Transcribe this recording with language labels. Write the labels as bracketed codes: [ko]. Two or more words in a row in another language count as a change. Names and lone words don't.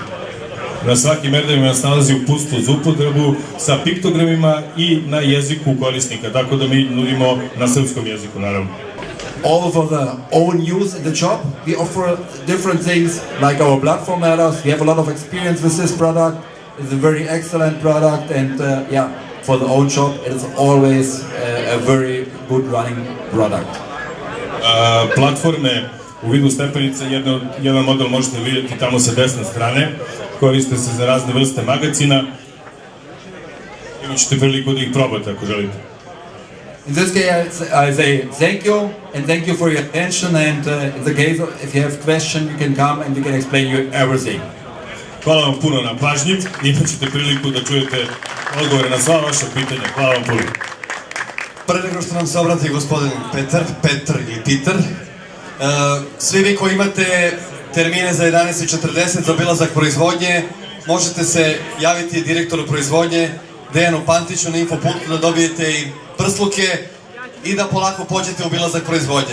[sr] Na svaki merdevima se nalazi uputstvo za upotrebu sa piktogramima i na jeziku korisnika, tako da mi nudimo na srpskom jeziku, naravno. [en] All for the own use in the shop. We offer different things like our platform ladders. We have a lot of experience with this product. It's a very excellent product, and for the own shop, it is always a very good running product. [sr] Platforme u vidu stepenica, jedan model možete vidjeti tamo sa desne strane, koriste se za razne vrste magacina. Imat ćete priliku da ih probate ako želite. [en] In this case, I say thank you, and thank you for your attention, and in the case if you have questions, you can come and we can explain you everything. [sr] Hvala vam puno na pažnji, imat ćete priliku da čujete odgovore na sva vaša pitanja. Hvala vam puno. Pre nego što nam se obrati gospodin Petar ili Peter, svi vi koji imate termine za 11:40 za obilazak proizvodnje, možete se javiti direktoru proizvodnje, Dejanu Pantiću, na infopunktu da dobijete i prsluke i da polako pođete u obilazak proizvodnje.